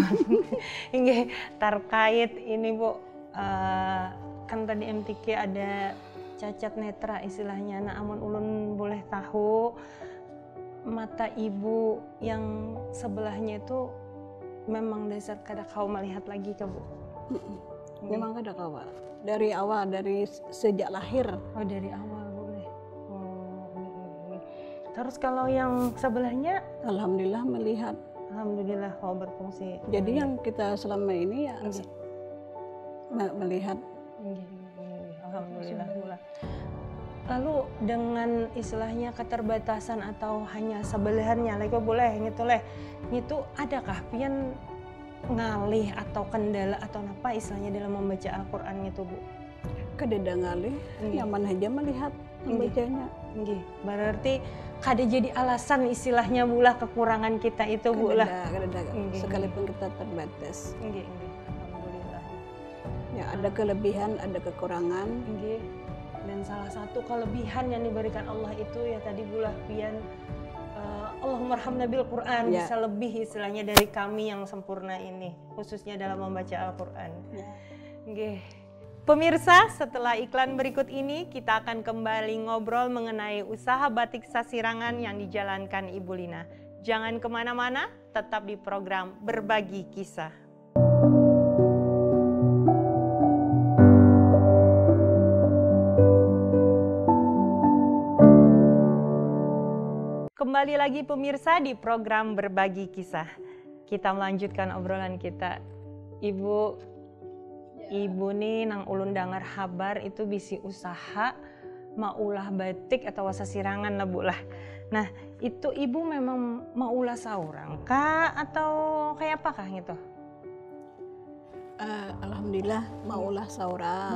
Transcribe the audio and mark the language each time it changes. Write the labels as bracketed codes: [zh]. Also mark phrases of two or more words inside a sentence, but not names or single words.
[id] Inggih, terkait ini Bu, kan tadi MTQ ada cacat netra istilahnya. [bjn] Nah, amun ulun boleh tahu mata Ibu yang sebelahnya itu memang dasar kada kau melihat lagi ke Bu? Memang kada kau. [id] Dari awal, dari sejak lahir. [bjn] Oh, dari awal boleh. [id] Terus kalau yang sebelahnya? Alhamdulillah melihat. [bjn] Alhamdulillah kau berfungsi. [id] Jadi yang kita selama ini ya melihat. Alhamdulillah. Lalu dengan istilahnya keterbatasan atau hanya sebelahannya, lagi boleh itu [bjn] adakah pian ngalih [id] atau kendala atau apa istilahnya dalam membaca Al-Quran itu Bu? [bjn] Kadeda ngalih, nyaman aja melihat. [id] membacanya. [bjn] Nggih, berarti kada jadi alasan istilahnya bulah kekurangan kita itu bulah. Kada, [id] sekalipun kita terbatas. [bjn] Nggih. Alhamdulillah. [id] Ya, ada kelebihan, ada kekurangan. Nggih. Dan salah satu kelebihan yang diberikan Allah itu ya tadi bulah pian [ar] Allahumma arhamna bil Quran, [id] bisa lebih istilahnya dari kami yang sempurna ini, khususnya dalam membaca Al-Quran. Nggih. Pemirsa, setelah iklan berikut ini kita akan kembali ngobrol mengenai usaha batik Sasirangan yang dijalankan Ibu Lina. Jangan kemana-mana, tetap di program Berbagi Kisah. Kembali lagi pemirsa di program Berbagi Kisah. Kita melanjutkan obrolan kita. [bjn] Ibu nih nang ulun dengar kabar itu bisi usaha maulah batik atau Sasirangan lah Bu lah. Nah itu ibu memang maulah saurang kah atau kayak apa kah gitu? Alhamdulillah maulah saurang.